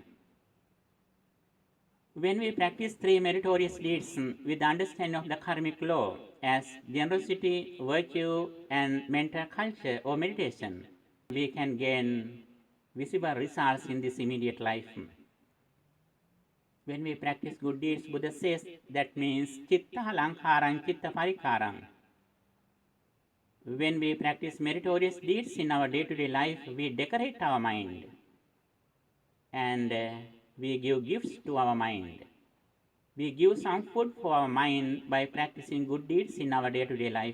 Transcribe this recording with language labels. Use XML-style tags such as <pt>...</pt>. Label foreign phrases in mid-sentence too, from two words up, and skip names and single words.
<en>When we practice three meritorious deeds with the understanding of the karmic law as generosity, virtue, and mental culture or meditation, we can gain visible results in this immediate life. When we practice good deeds, Buddha says that means</en> <pi>chitta lankarang, chitta parikarang.</pi> <en>When we practice meritorious deeds in our day-to-day life, we decorate our mind and we give gifts to our mind. We give some food for our mind by practicing good deeds in our day-to-day life.</en>